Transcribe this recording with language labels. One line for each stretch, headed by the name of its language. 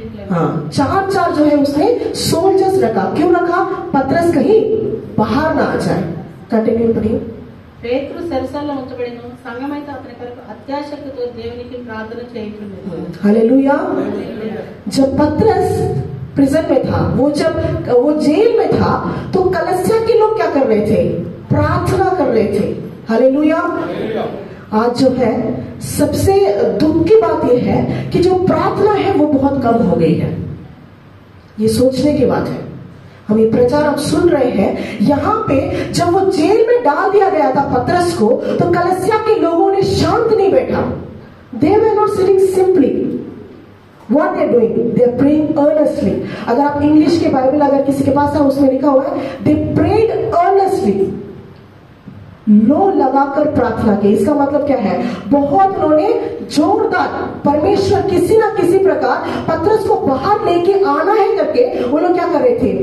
Hindi: हाँ, 4 जो है उसने सोल्जर्स रखा। क्यों रखा? पतरस कहीं बाहर ना आ जाए। कंटिन्यू करिए।
Telugu: పేతురు చెరసాలలో ఉంచబడిన సంఘమైతే అతని కొరకు అత్యాశక్తితో దేవునికి ప్రార్థన చేయుచుండెను।
Hindi: हालेलुया। जब पतरस प्रिजन में था, जब वो जेल में था, तो कलीसिया के लोग क्या कर रहे थे? प्रार्थना कर रहे थे। हालेलुया। आज जो है सबसे दुख की बात यह है कि जो प्रार्थना है वो बहुत कम हो गई है। ये सोचने की बात है। हम ये प्रचार अब सुन रहे हैं, यहाँ पे जब वो जेल में डाल दिया गया था पतरस को, तो कलीसिया के लोगों ने शांत नहीं बैठा।
English: They were not sitting simply. What they are doing? They are praying earnestly.
Hindi: अगर आप इंग्लिश के बाइबल अगर किसी के पास है, उसमें लिखा हुआ है
English: they prayed earnestly.
Hindi: लो लगाकर प्रार्थना की। इसका मतलब क्या है? बहुत उन्होंने जोरदार परमेश्वर किसी ना किसी प्रकार पतरस को बाहर लेके आना है करके वो लोग क्या कर रहे थे?